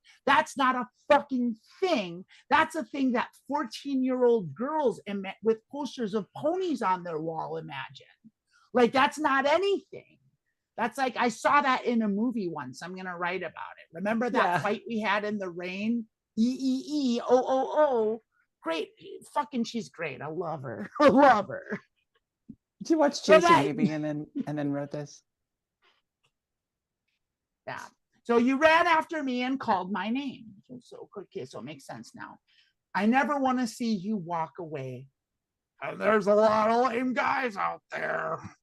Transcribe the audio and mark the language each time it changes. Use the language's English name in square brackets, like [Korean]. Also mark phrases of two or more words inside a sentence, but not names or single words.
[English] That's not a fucking thing. That's a thing that 14-year-old girls with posters of ponies on their wall imagine. Like, that's not anything. That's like, I saw that in a movie once. I'm going to write about it. Remember that fight we had in the rain? E-E-E-O-O-O. Great. Fucking, she's great. I love her. I love her. Did you watch Chasing Amy and then wrote this? Yeah. So you ran after me and called my name. So okay, so it makes sense now. I never want to see you walk away. There's a lot of lame guys out there.